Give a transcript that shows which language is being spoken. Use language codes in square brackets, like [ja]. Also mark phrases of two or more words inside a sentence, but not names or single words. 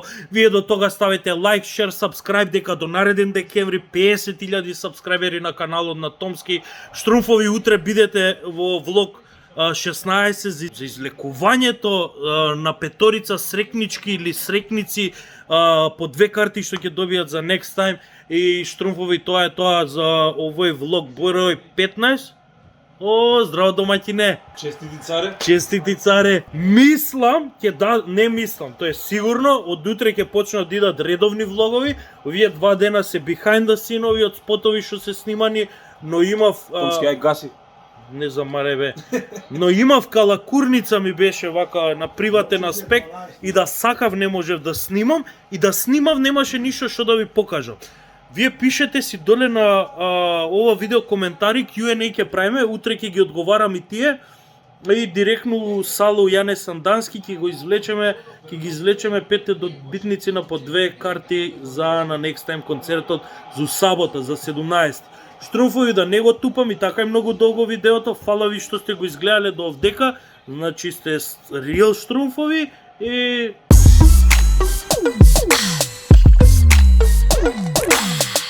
[mk] Вие до тога ставите лайк, шер, сабскрајб, дека до нареден декември 50.000 сабскрајбери на каналот на Томски. Штрумфови, утре бидете во влог 16 за излекувањето на петорица срекнички или срекници по 2 карти што ќе добијат за [en] next time. [mk] И Штрумфови, тоа е тоа за овој влог број 15. О, здраво домаќине! Честити царе. Честити царе! Мислам, не мислам, тоа е сигурно, од утре ќе почнат да идат редовни влогови. Овие 2 дена се [en] behind the scene- [mk] ови од спотови што се снимани, но имав... Томски, ај гаси. Не замаре бе. Но имав калакурница ми беше вака на приватен аспект и да сакав не можев да снимам и да снимав немаше ништо што да ви покажам. Вие пишете си доле на ова видео коментари, Q&A ќе правиме, утре ќе ги одговарам и тие. И директно Сало Јане Сандански ќе ги извлечеме 5 добитници на по 2 карти за на [en] next time [mk] концертот за сабота, за 17. Штрумфови, да не го тупам, и така е многу долго видеото, фала ви што сте го изгледале до овдека, значи сте real Штрумфови и...